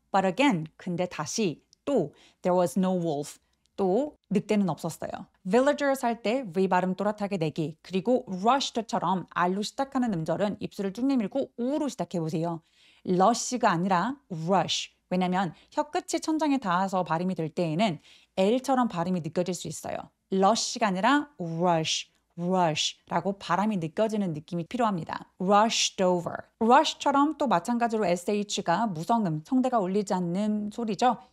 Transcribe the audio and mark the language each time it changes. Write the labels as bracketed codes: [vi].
[en] But again, [ko] 근데 다시 또 [en] there was no wolf. [ko] 또 늑대는 없었어요. villagers 할 때 V 발음 또렷하게 내기 그리고 rushed처럼 R로 시작하는 음절은 입술을 쭉 내밀고 U로 시작해보세요. rush가 아니라 rush. 왜냐하면 혀끝이 천장에 닿아서 발음이 될 때에는 L처럼 발음이 느껴질 수 있어요. rush가 아니라 rush라고 발음이 느껴지는 느낌이 필요합니다. [en] rushed over. [ko] rush처럼 또 마찬가지로 SH가 무성음, 성대가 울리지 않는 소리죠.